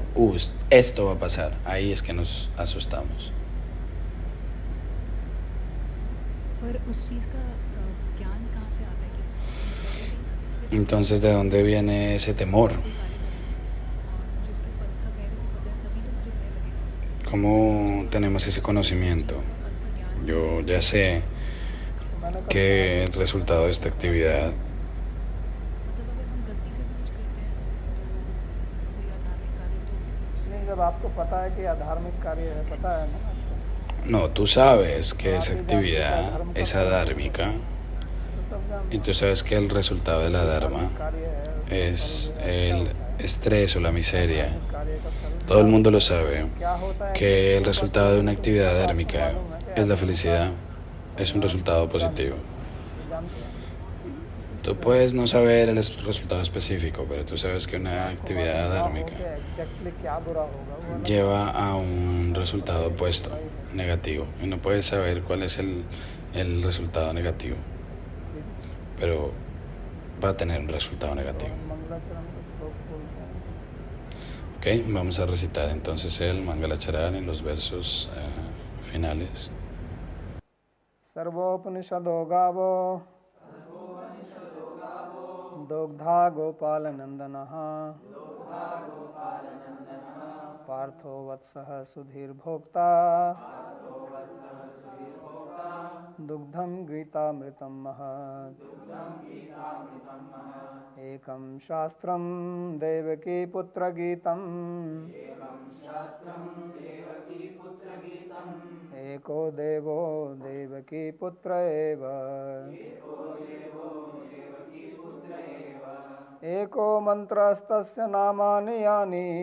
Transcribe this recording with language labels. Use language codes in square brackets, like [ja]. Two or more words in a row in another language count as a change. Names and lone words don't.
[es] Esto va a pasar. Ahí es que nos asustamos. [hi] पर उस चीज़ का ज्ञान कहाँ से आता है कि जैसे [es] Entonces, ¿de dónde viene ese temor? [hi] कोई कार्य कर रहा है और मुझे उसके फल का पहले से पता है, तभी तो मुझे भय लगेगा। [es] ¿Cómo tenemos ese conocimiento? [hi] उसका फल का ज्ञान [es] Yo ya sé que el resultado de esta actividad, [hi] मतलब अगर हम गलती से भी कुछ करते हैं तो कोई अधार्मिक कार्य तो उससे नहीं, जब आपको पता है कि अधार्मिक कार्य है, पता है ना आपको, [es] no, tú sabes que esa actividad es adármica [hi] तो सब जानते [es] y tú sabes que el resultado de la dharma [hi] हैं कार्य है, [es] es el estrés o la miseria. [hi] कार्य का फल [es] Todo el mundo lo sabe, [hi] क्या होता है [es] que el resultado de una actividad dármica es la felicidad, es un resultado positivo. [hi] जानते हैं। [es] Tú puedes no saber el resultado específico, pero tú sabes que una actividad dármica [hi] एग्जैक्टली क्या बुरा होगा वो अलग [es] lleva a un resultado opuesto, negativo, y no puedes saber cuál es el resultado negativo, pero va a tener un resultado negativo. [hi] मंगलाचरण का श्लोक बोलते हैं। [es] Ok, vamos a recitar entonces el Mangalacharan en los versos finales. [sa] सर्वोपनिषदो गावो दोग्धा गोपालनंदनः पार्थो वत्सः सुधीर्भोक्ता दुग्धं गीतामृतं महत् एकं शास्त्रं देवकी पुत्रगीतम् एको देवो देवकी पुत्र एव एको मन्त्रस्तस्य नामानि यानि